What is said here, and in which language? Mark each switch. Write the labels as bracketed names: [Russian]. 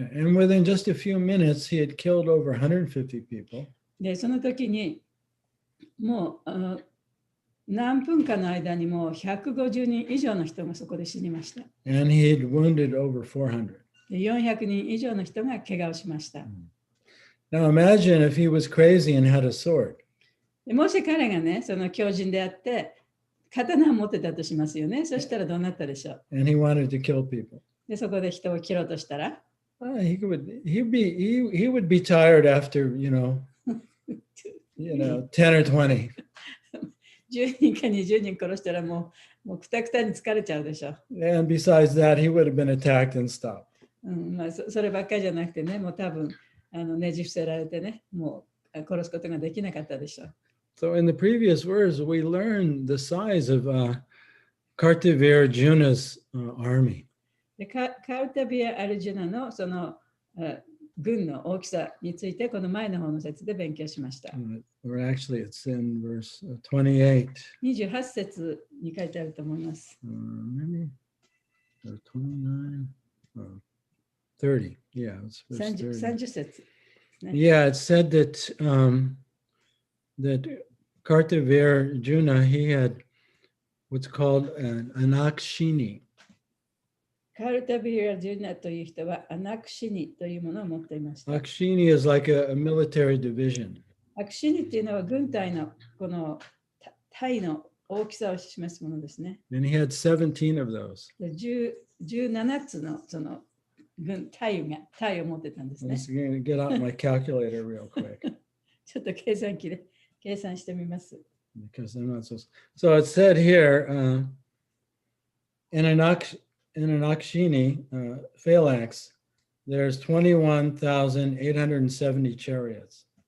[English] Yeah, and within just a few minutes, he had killed over 150 people. [Japanese] で、その時にもう何分かの間にもう150人以上の人がそこで死にました。 [English] And he had wounded over 400. [Japanese] で、400人以上の人が怪我をしました。 [English] Now imagine if he was crazy and had a sword. [Japanese] でもし彼がね、その狂人であって刀を持ってたとしますよね。そしたらどうなったでしょう。 [English] And he wanted to kill people. [Japanese] で、そこで人を切ろうとしたら、 [English] he would be tired after, 10 or 20. [Japanese] 10人か20人殺したらもうくたくたに疲れちゃうでしょ。 [English] And besides that, he would have been attacked and stopped. [Japanese] そればっかりじゃなくてね、もう多分ねじ伏せられてね、もう殺すことができなかったでしょう。 [English] So in the previous verse, we learned the size of Kartavir Juna's army. [Japanese] でカルタビア・アルジュナのその軍の大きさについてこの前の方の説で勉強しました。 [English] Or actually, it's in verse 28. [Japanese] 28節に書いてあると思います。 [English] Maybe 29, 30. Yeah, it's verse 30. [Japanese] 節。 [English] Yeah, it said that that Kartavir Juna, he had what's called an Anakshini. [Japanese] カルタビア・ジュナという人はアナクシニというものを持っていました。 [English] Akshini is like a military division. [Japanese] アクシニっていうのは軍隊のこの隊の大きさを示すものですね。 [English] And he had 17 of those. [Japanese] 17つのその軍隊を持ってたんですね。 [English] I'm just going to get out my calculator real quick. [Japanese] ちょっと計算機で計算してみます。 [English] Because I'm not so it said here, in an Akshini phalanx, there's 21,870 chariots.